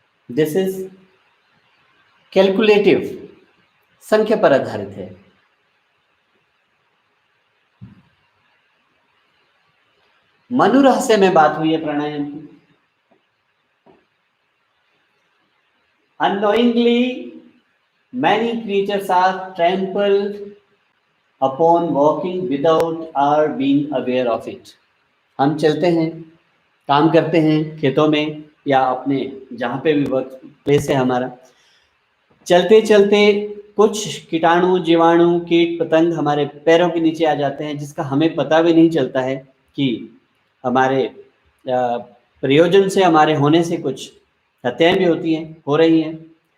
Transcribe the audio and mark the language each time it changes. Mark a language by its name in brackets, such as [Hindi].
[English] this is calculative, [Hindi] संख्या पर आधारित है। मनु रहस्य में बात हुई है प्राणायाम की। [English] Unknowingly, many creatures are trampled upon walking without our being aware of it. [Hindi] हम चलते हैं, काम करते हैं खेतों में या अपने जहाँ पे भी वर्क प्लेस है हमारा, चलते चलते कुछ कीटाणु, जीवाणु, कीट पतंग हमारे पैरों के नीचे आ जाते हैं, जिसका हमें पता भी नहीं चलता है कि हमारे प्रयोजन से, हमारे होने से कुछ हत्याएं भी होती हैं, हो रही हैं।